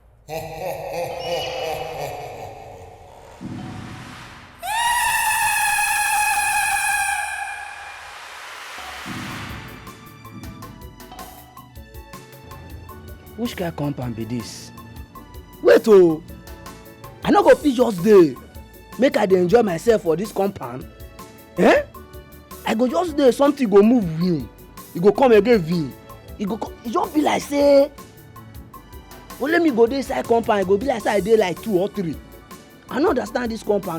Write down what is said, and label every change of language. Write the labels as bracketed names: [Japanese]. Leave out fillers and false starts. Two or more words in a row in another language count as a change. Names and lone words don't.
[Nigerian Pidgin] Which kind of compound be this? Wait oh! I no go fit just dey make I dey enjoy myself for this compound. Eh? I go just dey something go move vim. E go come again vim. E just be like say only me go dey inside compound. E go be like say I dey like 2 or 3. I no understand this compound.